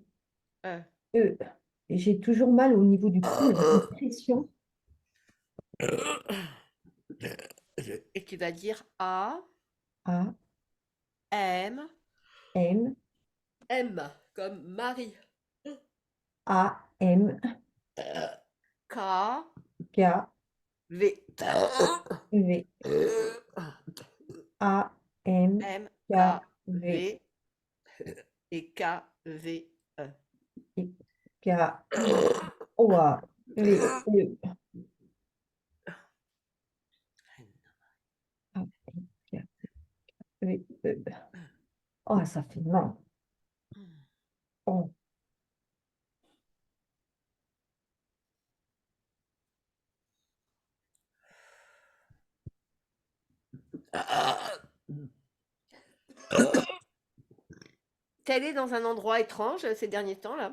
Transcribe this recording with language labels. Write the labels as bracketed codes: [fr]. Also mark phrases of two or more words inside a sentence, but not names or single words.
[fr] E. E. Et j'ai toujours mal au niveau du cou, là, une pression. Et tu vas dire A, A, M, M, M, comme Marie. A, M, K, K, V. V, A, M, M, K, K, V, V et K, V, E. et K, O, A, V, E. A, K, V, E. Oh, ça fait mal. Oh. T'es allée dans un endroit étrange ces derniers temps, là?